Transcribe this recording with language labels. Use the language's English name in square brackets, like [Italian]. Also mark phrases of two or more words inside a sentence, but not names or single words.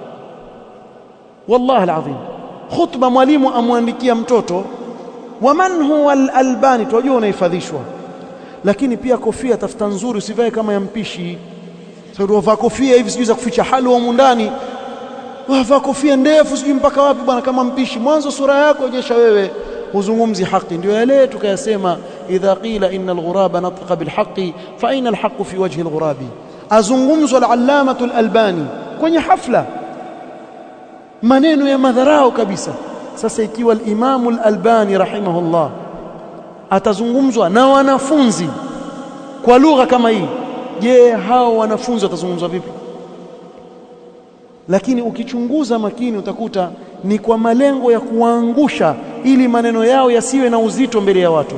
[Arabic] والله العظيم, [Swahili] khutba mwalimu amwandikia mtoto, [Arabic] ومن هو الألباني, [Swahili] tunajua unahifadhishwa, lakini pia kofia tafuta nzuri, usivae kama ya mpishi. Sasa wavaa kofia hivi sijui za kuficha halwa huko ndani, wavaa kofia ndefu sijui mpaka wapi bwana kama mpishi. Mwanzo sura yako onyesha wewe huzungumzi haki. Ndio yale tukayasema, [Arabic] إذا قيل إن الغرباء نطقا بالحق فأين الحق في وجه الغرباء. [Swahili] Azungumzwa al-Allamah al-Albani kwenye hafla, maneno ya madharau kabisa. Sasa ikiwa al-Imam al-Albani rahimahullah atazungumzwa na wanafunzi kwa lugha kama hii, je, hao wanafunzi watazungumzwa vipi? Lakini ukichunguza makini utakuta ni kwa malengo ya kuangusha, ili maneno yao yasiwe na uzito mbele ya watu.